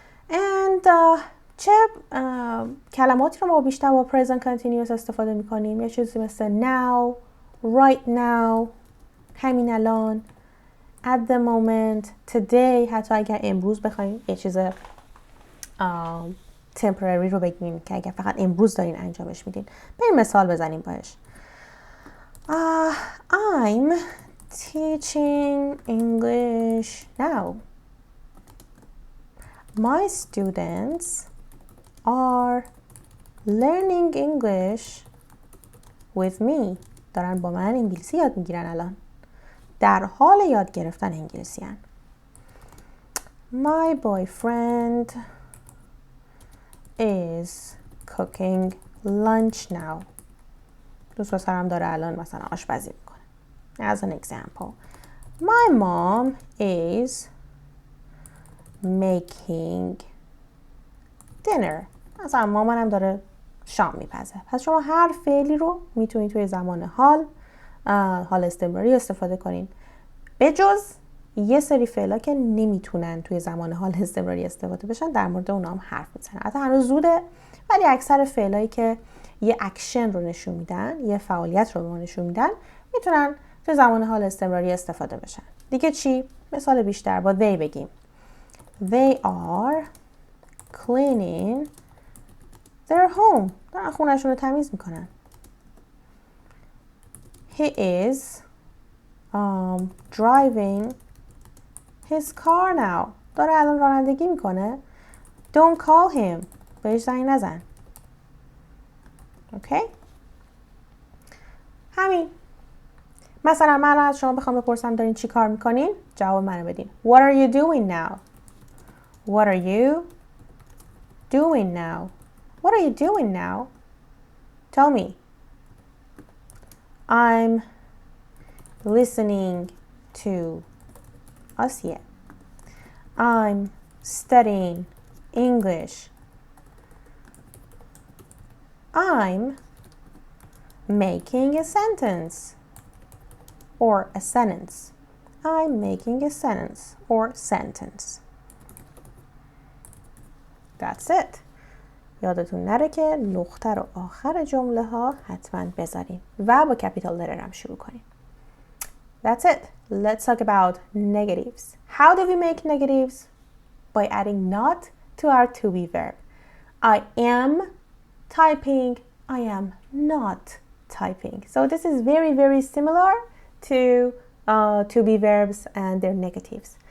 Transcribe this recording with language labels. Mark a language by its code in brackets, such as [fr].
[fa] and چه کلماتی رو ما بیشتر با present continuous استفاده میکنیم؟ یه چیزی مثل [en] now, right now، [fa] همین الان، [en] at the moment، [fa] today. حتی اگر امروز بخوایم یه چیز temporary رو بگیم که اگر فقط امروز دارین انجامش میدین. بریم مثال بزنیم باش. [en] I'm teaching English now. My students are learning English with me. [fa] دارن با من انگلیسی یاد میگیرن الان. در حال یاد گرفتن انگلیسی هن. [en] My boyfriend is cooking lunch now. [fa] دوست پسرم داره الان مثلا آشپزی میکنه. [en] As an example. My mom is making dinner. [fa] مثلا مامانم داره شام میپزه. پس شما هر فعلی رو میتونید توی زمان حال استمراری استفاده کنین. به جز یه سری فعلا که نمیتونن توی زمان حال استمراری استفاده بشن، در مورد اونا هم حرف میزنن. حتی هنوز زوده، ولی اکثر فعلایی که یه اکشن رو نشون میدن، یه فعالیت رو به ما نشون میدن، میتونن توی زمان حال استمراری استفاده بشن. دیگه چی؟ مثال بیشتر با they بگیم. [en] They are cleaning their home. [fa] دارن خونه‌شون رو تمیز میکنن. [en] He is driving his car now. [fa] داره الان رانندگی میکنه. [en] Don't call him. [fa] بهش زنگ نزن. اوکی؟ همین. مثلا من از شما بخوام بپرسم دارین چی کار میکنین؟ جواب منو بدین. [en] What are you doing now? What are you doing now? What are you doing now? Tell me. I'm listening to Asia. I'm studying English. I'm making a sentence or a sentence. I'm making a sentence or sentence. That's it. [fa] یادتون نره که نقطه رو آخر جمله ها حتما بذاریم و با کپیتال لتر هم شروع کنیم. [en] That's it. Let's talk about negatives. How do we make negatives? By adding not to our to be verb. I am typing. I am not typing. So this is very, very similar to be verbs and their negatives.